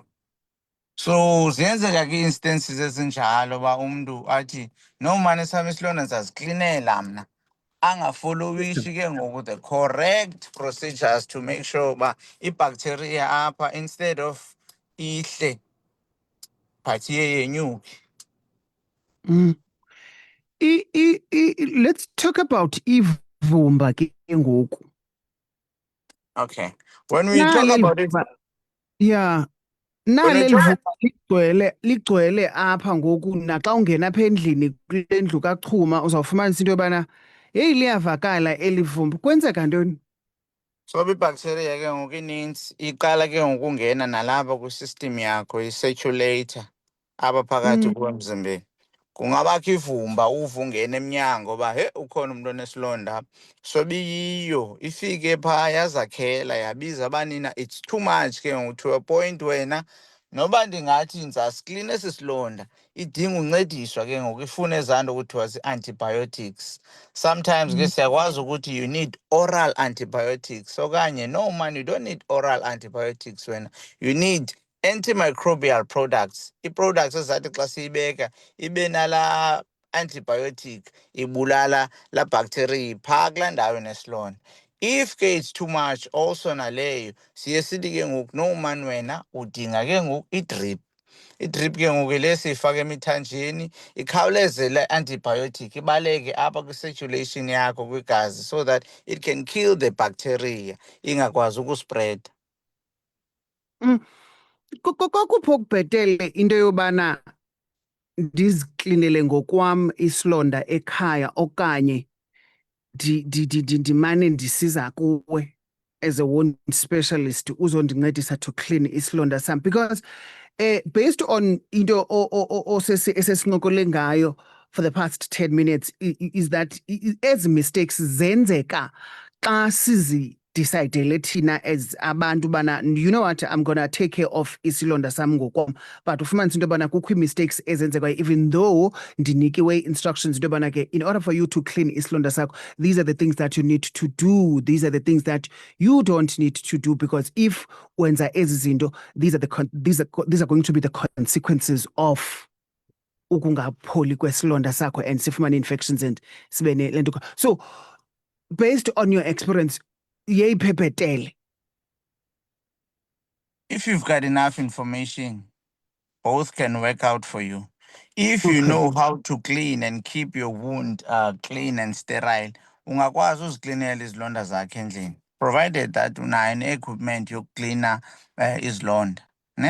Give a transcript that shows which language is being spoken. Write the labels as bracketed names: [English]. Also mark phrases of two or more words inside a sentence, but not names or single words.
[Xhosa] So ziyenzeka ke instances ezinjalo ba umuntu athi no mane sami isilonda ndizaziklinela mna, angafolowishi ke ngoku [English] the correct procedures to make sure [Xhosa] ba ibacteria apha [English] instead of [Xhosa] ihle but iye yenyuke. [English] Mm. Let's talk about [Xhosa] ivumba ke ngoku. [English] Okay, when we talk about it, yeah, when we [Xhosa] naleli [English] talk [Xhosa] vumba ligcwele apha ngoku naxa ungena apha endlini kule ndlu kaChuma uzawufumanisa into yobana heyi liyavakala eli vumba. Kwenzeka ntoni? so ibacteria ke ngoku ininzi iqala ke ngokungena nalapha kwisystem yakho, i-circulator apha phakathi kuwe emzimbeni. Kungabakho ivumba uve ungena emnyango ba he ukhona umuntu onesilonda apha, sobe iyiyo ifike phaa yazakhela yabiza abanina, [English] it's too much [Xhosa] ke ngoku [English] to a point [Xhosa] wena noba ndingathi ndizasiklina esi silonda idinga uncediswa ke ngoku, ifuna ezaa nto kuthiwa zii-antibiotics. [English] Sometimes [Xhosa] ke siyakwazi ukuthi [English] you need oral antibiotics okanye no man, you don't need oral antibiotics wena, you need antimicrobial products. [Xhosa] I-products ezathi xa siyibeka ibe nala antibiotic ibulala la bacteria phaa kulaa ndawo nesilonda. If ke [English] it's too much also [Xhosa] naleyo siye sithi ke ngoku [English] no man [Xhosa] wena udinga ke ngoku idrip. Idrip ke ngoku le siyifaka emithanjeni ikhawuleze le antibiotic ibaleke apha kwi-circulation yakho kwigazi [English] so that it can kill the bacteria [Xhosa] ingakwazi ukuspreda. Kokuphi okubhetele into yobana ndiziklinele ngokwam isilonda ekhaya okanye ndimane ndisiza kuwe [English] as a wound specialist [Xhosa] uzondincedisa [English] to clean [Xhosa] isilonda sam? Because based on into esesincokole ngayo [English] for the past 10 minutes is that [Xhosa] ezi mistakes zenzeka xa sizidicayidele thina as abantu bana, [English] you know what, I'm gonna take care of [Xhosa] isilonda sam ngokwam, [English] but [Xhosa] ufumanisa into yobana kukho ii-mistakes ezenzekayo [English] even though ndinikiwe instructions [Xhosa] into yobana ke [English] in order for you to clean [Xhosa] isilonda sakho, [English] these are the things that you need to do, these are the things that you don't need to do, because if [Xhosa] wenza ezi zinto, [English] these are going to be the consequences of [Xhosa] ukungapholi kwesilonda sakho [English] and sifumane infections and [Xhosa] sibe le nto. [English] So based on your experience, yeyipepetele. If you've got enough information, both can work out for you. If you Okay. know how to clean and keep your wound clean and sterile, [Xhosa] ungakwazi uziklinela izilonda zakhe endlini, [English] provided that [Xhosa] unayo ne-equipment yokuklina izilonda, ne?